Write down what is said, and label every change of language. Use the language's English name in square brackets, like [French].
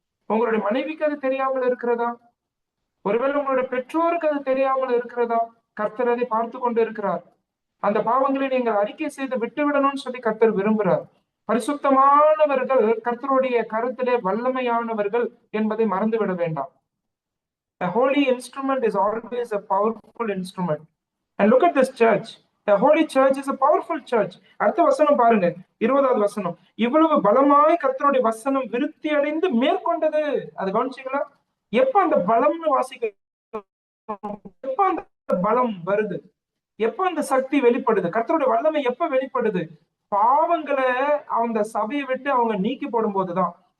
[Tamil] உங்களுடைய மனைவிக்கு அது தெரியாமல் இருக்கிறதா? ஒருவேளை உங்களுடைய பெற்றோருக்கு அது தெரியாமல் இருக்கிறதா? கர்த்தர் அதை பார்த்து கொண்டு இருக்கிறார். அந்த பாவங்களை நீங்கள் அறிக்கை செய்து விட்டு விடணும்னு சொல்லி கர்த்தர் விரும்புகிறார். பரிசுத்தமானவர்கள் கர்த்தருடைய கருத்திலே வல்லமையானவர்கள் என்பதை மறந்துவிட வேண்டாம். [English] A holy instrument is always a powerful instrument. And look at this church. The holy church is a powerful church. [Tamil] அடுத்த வசனம் பாருங்க, 20வது வசனம். இவ்வளவு பலமாய் கர்த்தருடைய வசனம் விருத்தி அடைந்து மேற்கொண்டது. அது கவனிச்சீங்களா? எப்ப அந்த பலம்னு வாசிக்க, எப்ப அந்த பலம் வருது, எப்ப அந்த சக்தி வெளிப்படுது, கர்த்தருடைய வல்லமை எப்ப வெளிப்படுது? பாவங்களை அந்த சபையை விட்டு அவங்க நீக்கி போடும் போதுதான்.